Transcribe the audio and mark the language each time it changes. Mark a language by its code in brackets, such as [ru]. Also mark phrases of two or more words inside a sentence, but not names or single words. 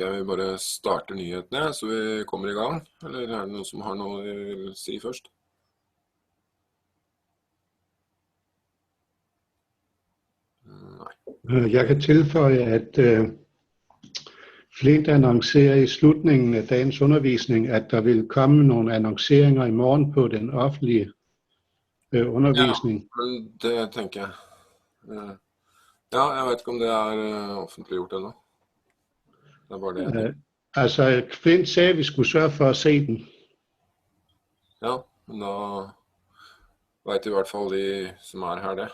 [no] jeg vi bare starter nyhetene, så vi kommer i gang. Eller er det noen som har noe de vil si først? [da] Nej. Jeg kan tilføje, at Flint annoncerer i slutningen af dagens undervisning, at der vil komme nogle annonceringer i morgen på den offentlige undervisning. [no] Ja, men det tenker jeg. Ja, jeg vet ikke om det offentliggjort ennå. Det bare det. [da] Altså, Flint sagde, at vi skulle sørge for at se den. [no] Ja, men da vet i hvert fall de som her det.